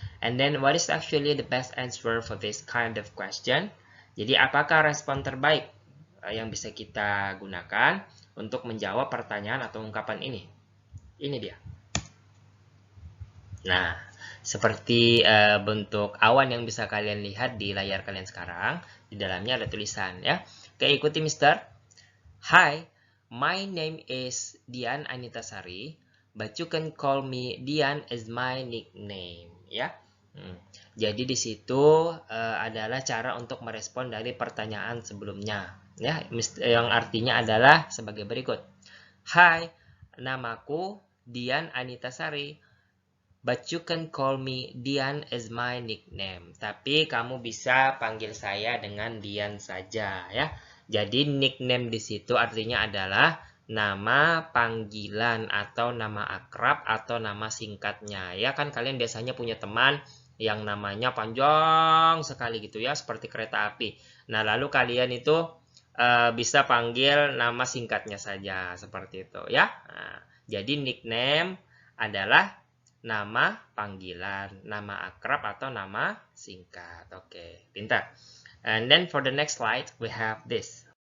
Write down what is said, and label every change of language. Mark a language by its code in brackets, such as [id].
[en] And then what is actually the best answer for this kind of question? [id] Jadi apakah respon terbaik yang bisa kita gunakan untuk menjawab pertanyaan atau ungkapan ini? Ini dia. Nah, seperti bentuk awan yang bisa kalian lihat di layar kalian sekarang, di dalamnya ada tulisan ya. Oke, ikuti Mister. [en] Hi, my name is Dian Anitasari, but you can call me Dian as my nickname ya. [id] Jadi di situ adalah cara untuk merespon dari pertanyaan sebelumnya ya, yang artinya adalah sebagai berikut. [en] Hai, namaku Dian Anitasari, but you can call me Dian as my nickname. [id] Tapi kamu bisa panggil saya dengan Dian saja ya. Jadi nickname di situ artinya adalah nama panggilan atau nama akrab atau nama singkatnya ya. Kan kalian biasanya punya teman yang namanya panjang sekali gitu ya, seperti kereta api. Nah, lalu kalian itu bisa panggil nama singkatnya saja seperti itu ya. Nah, jadi nickname adalah nama panggilan, nama akrab atau nama singkat. Oke, pintar. [en] And then for the next slide we have this.